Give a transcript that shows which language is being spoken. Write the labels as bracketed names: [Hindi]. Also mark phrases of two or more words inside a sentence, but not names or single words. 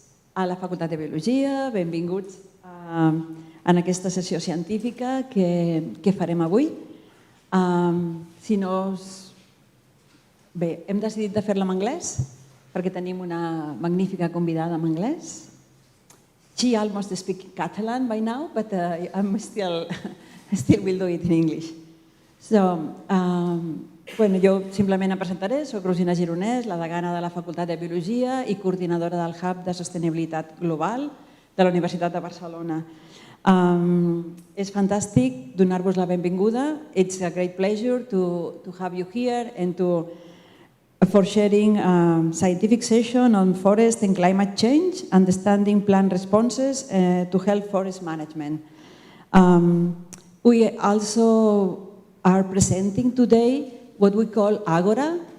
[Catalan] a la Facultat de Biologia, benvinguts en aquesta sessió científica que farem avui. Bé, hem decidit de fer-la en anglès perquè tenim una magnífica convidada en anglès. [English] She almost speaks Catalan by now, but I'm still will do it in English. [Catalan] Jo simplement em presentaré, soc Rosina Gironès, la degana de la Facultat de Biologia i coordinadora del Hub de Sostenibilitat Global de la Universitat de Barcelona. És fantàstic donar-vos la benvinguda. [English] It's a great pleasure to have you here and for sharing a scientific session on forest and climate change, understanding plant responses to help forest management. We also are presenting today what we call Àgora.